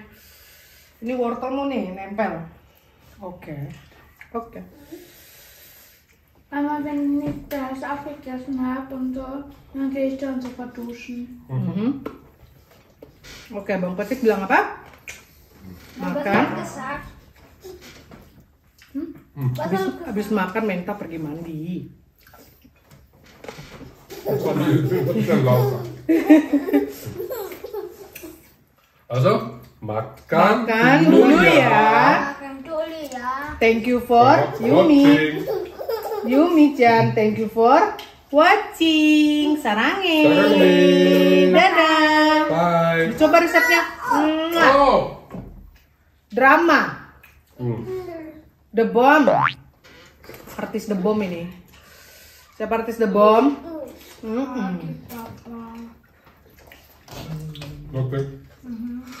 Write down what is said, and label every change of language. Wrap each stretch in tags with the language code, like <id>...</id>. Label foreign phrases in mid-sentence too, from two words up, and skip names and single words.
<id>Ini wortelmu nih, nempel. Oke.</id> <de>Aber wenn ich das aufgegessen habe und so, dann gehe ich dann sofort duschen.</de> <id>Oke, Bang Petik bilang apa? Makan. Habis makan Menta pergi mandi. Also, makan dulu ya. Makan dulu ya.</id> <en>Thank you for Yumi. Yumi-chan, thank you for watching.</en> <id>Sarange. Dadah.</id> <en>Bye.</en> <id>Coba resepnya. Oh. Drama. The Bomb. Artis The Bomb ini. Siapa artis The Bomb? Papa. Oké.</id>